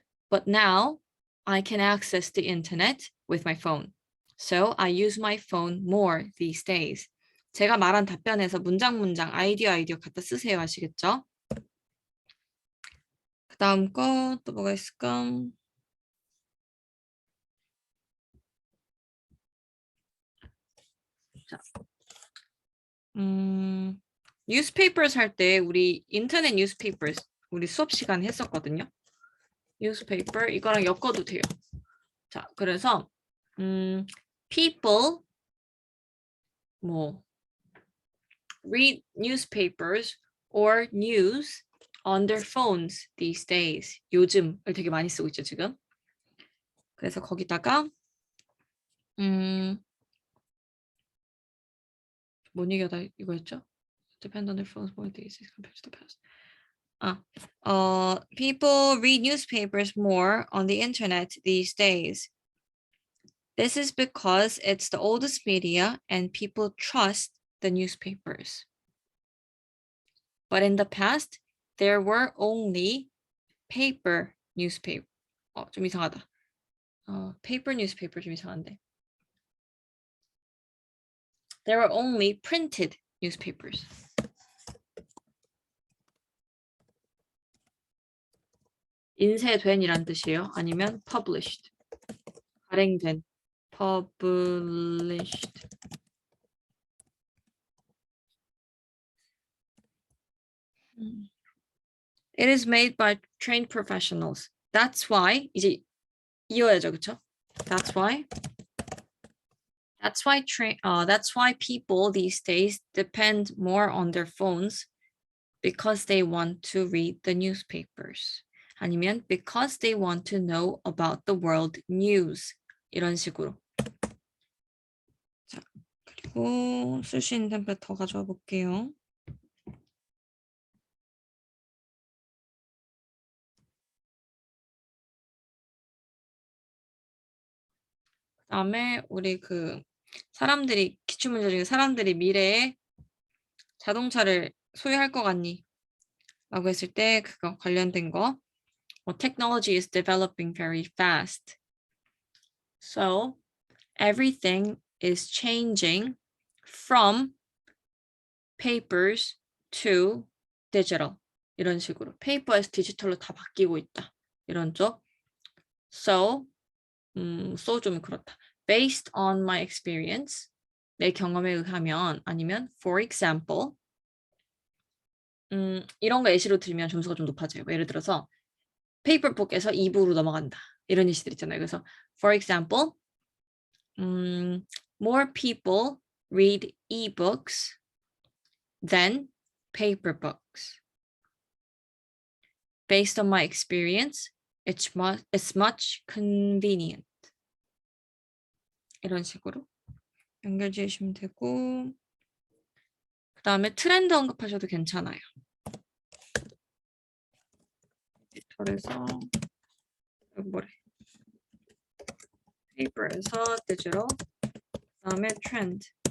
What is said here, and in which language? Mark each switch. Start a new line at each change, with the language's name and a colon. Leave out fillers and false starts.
English: But now I can access the internet with my phone. So I use my phone more these days.
Korean: 제가 말한 답변에서 문장 아이디어 갖다 쓰세요. 아시겠죠? 그 다음 거 또 뭐가 있을까? 자, newspapers 할 때 우리 인터넷 newspapers 우리 수업 시간에 했었거든요. newspaper 이거랑 엮어도 돼요. 자, 그래서
English: people
Korean: 뭐
English: read newspapers or news on their phones these days.
Korean: 요즘을 되게 많이 쓰고 있죠, 지금. 그래서 거기다가 뭔 얘기하다 이거였죠?
English: Depend on their phones more these days compared to the past. People read newspapers more on the internet these days. This is because it's the oldest media and people trust the newspapers. But in the past, there were only paper newspaper.
Korean: 좀 이상하다. paper newspaper 좀 이상한데.
English: There were only printed newspapers.
Korean: 인쇄된이란 뜻이에요. 아니면 published. 발행된. published.
English: It is made by trained professionals. That's why
Korean: 이제 이어야죠, 그렇죠?
English: That's why people these days depend more on their phones because they want to read the newspapers.
Korean: 아니면
English: because they want to know about the world news.
Korean: 이런 식으로. 자, 그리고 쓸 수 있는 템플릿 더 가져와 볼게요. 그다음에 우리 사람들이 기출문제 중에 사람들이 미래에 자동차를 소유할 것 같니? 라고 했을 때 그거 관련된 거.
English: Technology is developing very fast. So everything is changing from papers to digital.
Korean: 이런 식으로. 페이퍼에서 디지털로 다 바뀌고 있다. 이런 쪽. So 좀 그렇다.
English: Based on my experience,
Korean: 내 경험에 의하면 아니면
English: for example,
Korean: 이런 거 예시로 들면 점수가 좀 높아져요. 예를 들어서 페이퍼북에서 이북으로 넘어간다. 이런 예시들 있잖아요. 그래서
English: for example, more people read ebooks than paper books. Based on my experience, it's much convenient.
Korean: 이런 식으로 연결 지으시면 되고, 그 다음에 트렌드 언급하셔도 괜찮아요. 디지털에서 뭐래? 페이퍼에서 디지털, 그 다음에 트렌드.